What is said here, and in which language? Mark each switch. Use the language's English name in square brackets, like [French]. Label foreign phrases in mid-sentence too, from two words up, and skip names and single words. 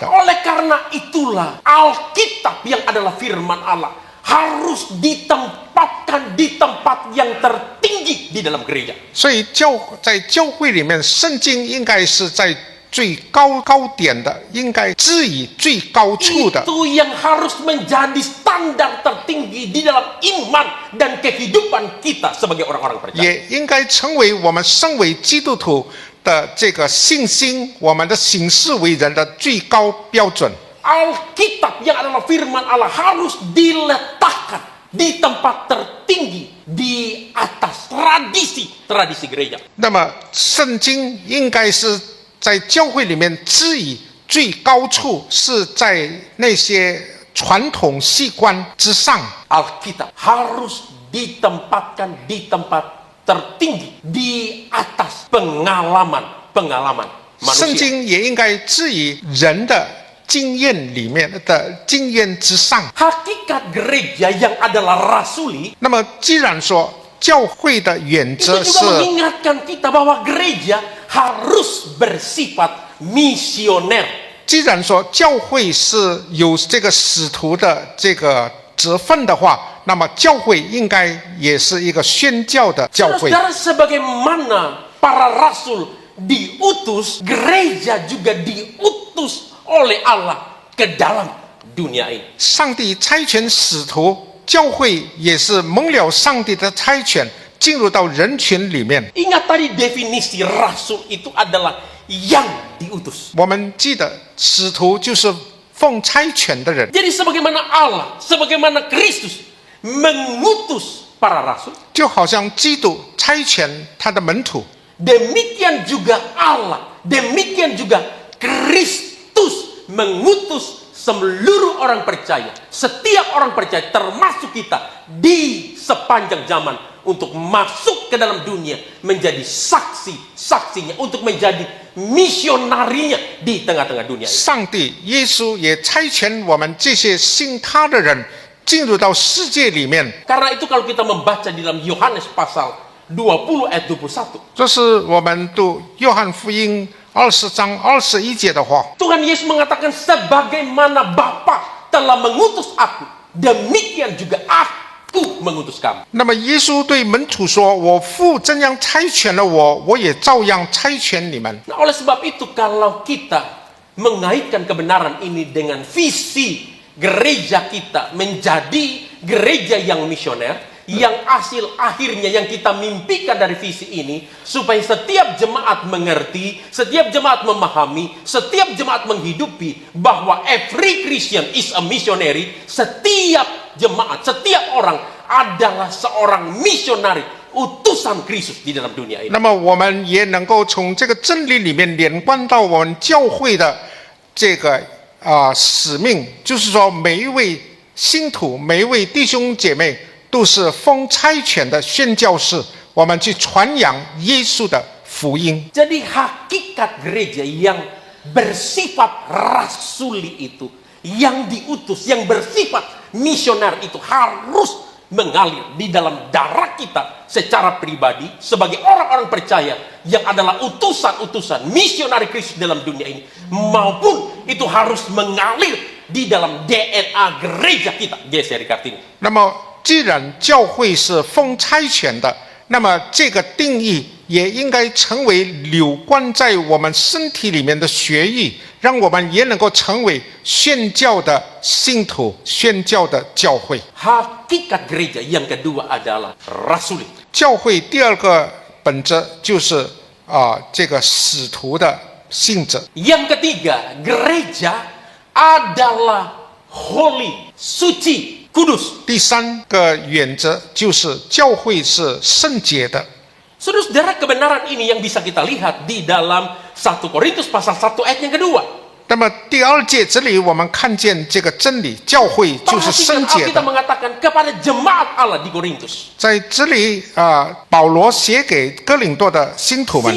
[Indonesian] Oleh karena itulah Alkitab yang adalah firman Allah harus ditempatkan di tempat yang tertinggi di dalam gereja. [Chinese] 所以在教会里面，圣经应该是在最高点的，应该置于最高处的。 [Indonesian] Itu yang harus menjadi standar tertinggi di dalam iman dan kehidupan kita sebagai orang-orang percaya. [Chinese] 也应该成为我们身为基督徒的这个信心，我们的行事为人的最高标准。 [Indonesian] Alkitab yang adalah firman Allah harus diletakkan di tempat tertinggi di atas tradisi gereja. [Chinese] 那么，圣经应该是在教会里面置于最高处，是在那些传统习惯之上。 [Indonesian] Alkitab harus ditempatkan di tempat tertinggi di atas pengalaman [Chinese] 圣 [Indonesian] manusia. [Chinese] 经也应该置于人的经验里面的经验之上。 [Indonesian] Hakikat gereja yang adalah rasuli [Chinese] 那么，既然说教会的原 [Indonesian] itu [Chinese] 则 [Indonesian] juga [Chinese] 是 [Indonesian] mengingatkan kita bahwa gereja harus bersifat misioner. [Chinese] 既然说教会是有这个使徒的这个责分的话，那么教会应该也是一个宣教的教会。 [Indonesian] Saudara, sebagaimana para rasul diutus, gereja juga diutus oleh Allah ke dalam dunia ini. [Chinese] 上帝差遣使徒，教会也是蒙了上帝的差遣，进入到人群里面。 [Indonesian] Ingat tadi definisi rasul itu adalah yang diutus. [Chinese] 我们记得，使徒就是奉差遣的人， [Indonesian] Jadi sebagaimana Allah, sebagaimana Kristus mengutus para rasul, [Chinese] 就好像基督差遣他的门徒， [Indonesian] demikian juga Allah, demikian juga Kristus mengutus seluruh orang percaya, setiap orang percaya termasuk kita di sepanjang zaman untuk masuk ke dalam dunia menjadi saksinya, untuk menjadi misionarinya di tengah-tengah dunia ini. [Chinese] 上帝耶稣也差遣我们这些信他的人进入到世界里面。 [Indonesian] Karena itu kalau kita membaca di dalam Yohanes pasal 20 ayat 21. [Chinese] 这是我们读约翰福音20章21节的话。 [Indonesian] Tuhan Yesus mengatakan sebagaimana Bapa telah mengutus aku, demikian juga aku mengutus kamu. [Chinese] 那么耶稣对门徒说：“我父怎样差遣了我，我也照样差遣你们。” [Indonesian] Nah, oleh sebab itu kalau kita mengaitkan kebenaran ini dengan visi gereja kita menjadi gereja yang misioner, yang hasil akhirnya yang kita mimpikan dari visi ini, supaya setiap jemaat mengerti, setiap jemaat memahami, setiap jemaat menghidupi bahwa [English] every Christian is a missionary. [Indonesian] Setiap jemaat, setiap orang adalah seorang misionari, utusan Kristus di dalam dunia ini. [Chinese] 那么我们也能够从这个真理里面连贯到我们教会的这个使命，就是说每一位信徒、每一位弟兄姐妹都是奉差遣的宣教士，我们去传扬耶稣的福音。 [Indonesian] Jadi hakikat gereja yang bersifat rasuli itu, yang diutus, yang bersifat misioner itu harus mengalir di dalam darah kita secara pribadi sebagai orang-orang percaya yang adalah utusan-utusan misionari Kristus dalam dunia ini, maupun itu harus mengalir di dalam DNA gereja kita. Geser di kartini. [Chinese] 那么既然教会是奉差遣的，那么这个定义也应该成为流贯在我们身体里面的血液，让我们也能够成为宣教的信徒、宣教的教会。 [Indonesian] Hakikat gereja yang kedua adalah rasuli. [Chinese] 教会第二个本质就是这个使徒的性质。 [Indonesian] Yang ketiga, gereja adalah holy, suci, kudus. [Chinese] 第三个原则就是教会是圣洁的。 [Indonesian] Saudara, kebenaran ini yang bisa kita lihat di dalam 1 Korintus pasal 1 ayat yang kedua. [Chinese] 那么第二节这里我们看见这个真理，教会就是圣 [Indonesian] Perhatikan [Chinese] 洁 [Indonesian] Alkitab [Chinese] 的。 [Indonesian] mengatakan kepada jemaat Allah di Korintus. [Chinese] 在这里保罗写给哥林多的信徒们，